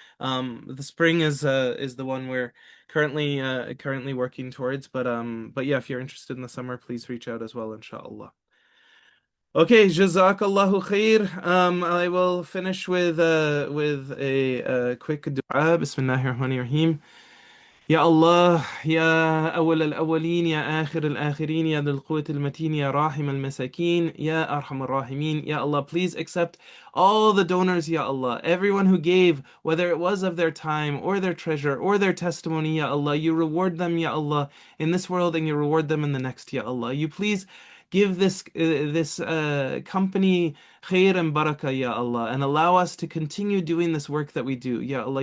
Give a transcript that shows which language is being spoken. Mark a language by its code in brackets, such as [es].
[en] The spring is the one we're currently working towards, but yeah, if you're interested in the summer, please reach out as well, inshallah. Okay, [ar] jazakallahu khair. [en] I will finish with a quick du'a. [ar] Bismillahir Rahmanir Rahim. يا الله يا أول الأولين يا آخر الآخرين يا ذا القوة المتين يا راحم المساكين يا أرحم الراحمين. [en] Ya Allah, please accept all the donors, Ya Allah, everyone who gave, whether it was of their time or their treasure or their testimony, Ya Allah, you reward them, Ya Allah, in this world and you reward them in the next, Ya Allah. You please give this company khair and barakah, Ya Allah, and allow us to continue doing this work that we do, Ya Allah.